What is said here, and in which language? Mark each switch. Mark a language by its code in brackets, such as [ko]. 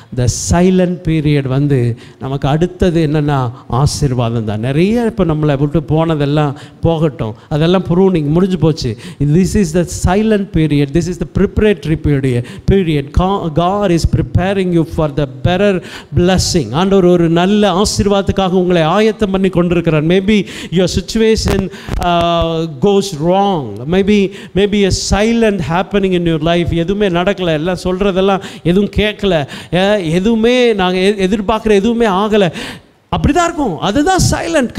[en] the silent period [ta] நமக்கு அடுத்தது என்னென்னா ஆசீர்வாதம் தான். நிறைய இப்போ நம்மளை விட்டு போனதெல்லாம் போகட்டும், அதெல்லாம் ப்ரூனிங் முடிஞ்சு போச்சு. [en] This is the silent period, this is the preparatory period. God is preparing you for the better blessing. [ta] ஆண்டவர் ஒரு நல்ல ஆசீர்வாதத்துக்காக உங்களை ஆயத்தம் பண்ணி கொண்டிருக்கிறார். [en] Maybe your situation goes wrong, maybe a silent happening in your life. [ta] எதுவுமே நடக்கல, எல்லாம் சொல்கிறதெல்லாம் எதுவும் கேட்கல, எதுவுமே நாங்கள் எதிர்பார்க்குற எதுவுமே ஆகலை, அப்படிதான் இருக்கும். அதுதான் சைலண்ட்.